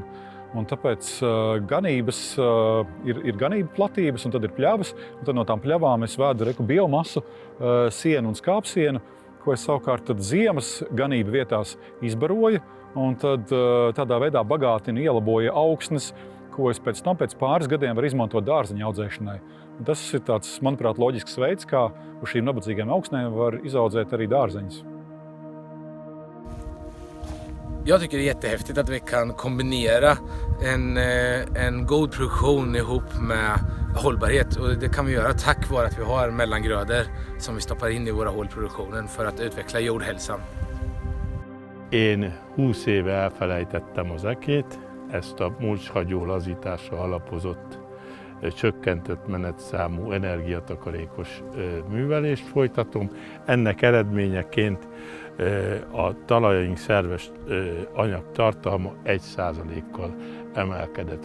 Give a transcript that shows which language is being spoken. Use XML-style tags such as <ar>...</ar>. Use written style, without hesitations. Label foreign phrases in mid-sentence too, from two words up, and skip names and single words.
<lv>Un tāpēc ganības ir ganību platības, un tad ir pļavas, un tad no tām pļavām es vēdu biomasu, sienu un skāpsienu, ko es savukārt tad ziemas ganību vietās izbaroju, un tad tādā veidā bagātinu, ielaboju augsnes, ko es pēc pāris gadiem varu izmantot dārzeņu audzēšanai. Un tas ir tāds, manuprāt, loģisks veids, kā uz šīm nabadzīgām augsnēm var izaudzēt arī dārzeņus.</lv> <sv>Jag tycker det är jättehäftigt att vi kan kombinera en god produktion ihop med hållbarhet, och det kan vi göra tack vare att vi har mellangrödor som vi stoppar in i våra hålproduktionen för att utveckla jordhälsan.</sv> <hu>Én 20 éve elfelejtettem az ekét, ezt a mulcshagyó lazításra alapozott, csökkentett menetszámú, energiatakarékos művelést folytatom. Ennek eredményeként a talajaink szerves anyagtartalma 1%-kal emelkedett.</hu>